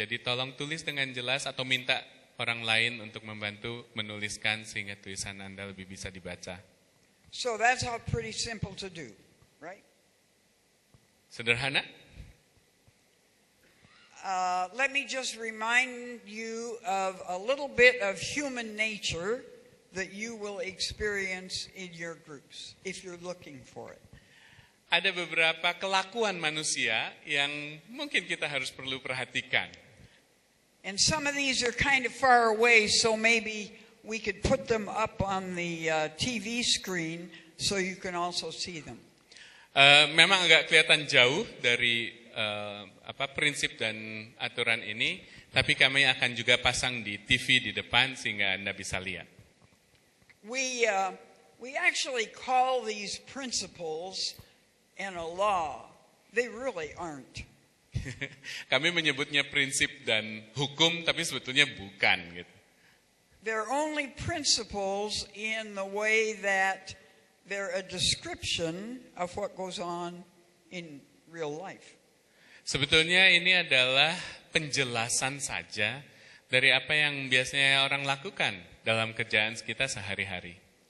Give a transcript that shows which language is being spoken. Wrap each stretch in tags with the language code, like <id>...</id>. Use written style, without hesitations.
<id>Jadi tolong tulis dengan jelas atau minta orang lain untuk membantu menuliskan sehingga tulisan Anda lebih bisa dibaca.</id> <en>So that's all pretty simple to do, right?</en> <id>Sederhana?</id> <en>Let me just remind you of a little bit of human nature that you will experience in your groups if you're looking for it.</en> <id>Ada beberapa kelakuan manusia yang mungkin kita harus perlu perhatikan.</id> <en>And some of these are kind of far away, so maybe we could put them up on the TV screen so you can also see them.</en> <id>Memang agak kelihatan jauh dari prinsip dan aturan ini, tapi kami akan juga pasang di TV di depan sehingga Anda bisa lihat.</id> <en>We actually call these principles and a law. They really aren't.</en> <id>Kami menyebutnya prinsip dan hukum, tapi sebetulnya bukan gitu.</id> <en>They're only principles in the way that they're a description of what goes on in real life.</en> <id>Sebetulnya ini adalah penjelasan saja dari apa yang biasanya orang lakukan dalam kerjaan kita sehari-hari.</id>